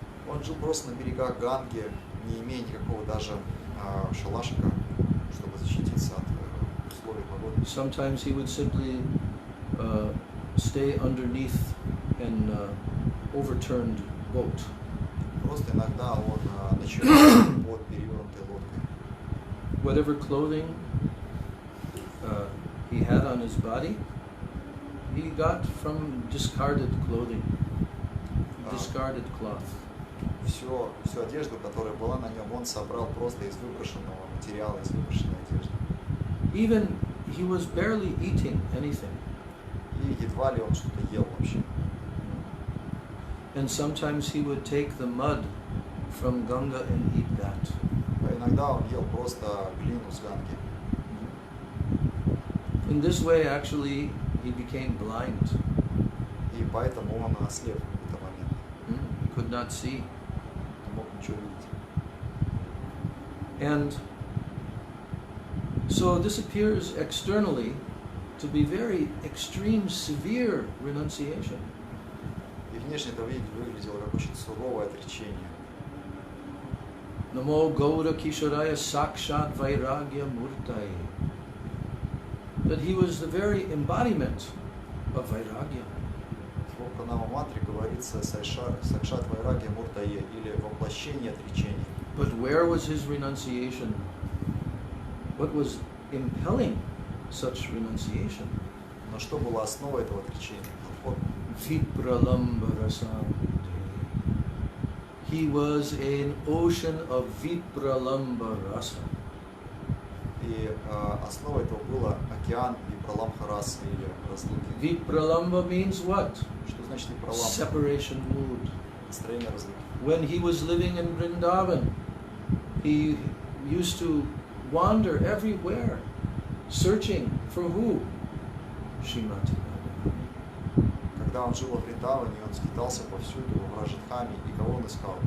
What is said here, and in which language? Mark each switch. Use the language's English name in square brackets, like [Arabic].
[Russian] Он жил просто на берегах Ганги, не имея никакого даже шалашика, чтобы защититься от условий погоды. [English] Sometimes he would simply stay underneath an overturned boat. [Russian] Просто иногда он ночевал под перевернутой лодкой. [English] Whatever clothing he had on his body, he got from discarded clothing, discarded cloth. [Russian] Всю одежду, которая была на нем, он собрал просто из выброшенного материала, из выброшенной одежды. [English] Even he was barely eating anything. [Russian] И едва ли он что-то ел вообще. [English] And sometimes he would take the mud from Ganga and eat that. [Russian] А иногда он ел просто глину с Ганги. [English] In this way, actually, he became blind. [Russian] И поэтому он ослеп в этот момент. [English] He could not see. [Russian] Не мог ничего видеть. [English] And so this appears externally to be very extreme, severe renunciation. [Russian] И внешне это выглядело как очень суровое отречение. [Sanskrit] Namo Gaura Kisharaya Sakshat Vairagya Murtai. [English] That he was the very embodiment of Vairagya. [Russian] В Пранама Мантре говорится [Sanskrit] Сакшат Вайрагья Муртае [Russian] или воплощение отречения. [English] But where was his renunciation? What was impelling such renunciation? [Russian] Но что было основой этого отречения? [Sanskrit] Vipralambharasam. [English] He was an ocean of Vipralamba rasa. [Russian] И основой этого было океан Випраламбхараса или разлуки. [English] Vipralamba means what? [Russian] Что значит Випраламбха? [English] Separation mood. [Russian] Настроение разлуки. [English] When he was living in Vrindavan, he used to wander everywhere, searching for who? Srimati. [Russian] Когда он жил во Вриндаване, он скитался повсюду в Раджадхаме, и кого он искал?